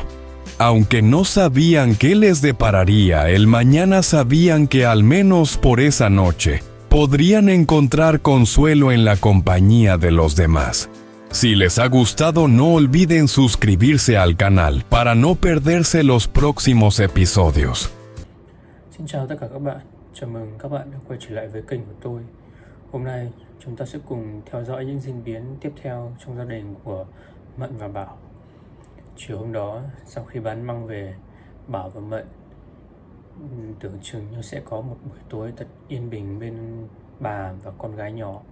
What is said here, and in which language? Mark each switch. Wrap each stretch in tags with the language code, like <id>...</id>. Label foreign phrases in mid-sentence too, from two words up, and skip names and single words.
<es>Aunque no sabían qué les depararía el mañana, sabían que al menos por esa noche podrían encontrar consuelo en la compañía de los demás. Si les ha gustado, no olviden suscribirse al canal para no perderse los próximos episodios.</es> <vi>Xin chào tất cả các bạn, chào mừng các bạn đã quay trở lại với kênh của tôi. Hôm nay chúng ta sẽ cùng theo dõi những diễn biến tiếp theo trong gia đình của Mận và Bảo. Chiều hôm đó, sau khi bán măng về, Bảo và Mận tưởng chừng như sẽ có một buổi tối thật yên bình bên bà và con gái nhỏ.</vi>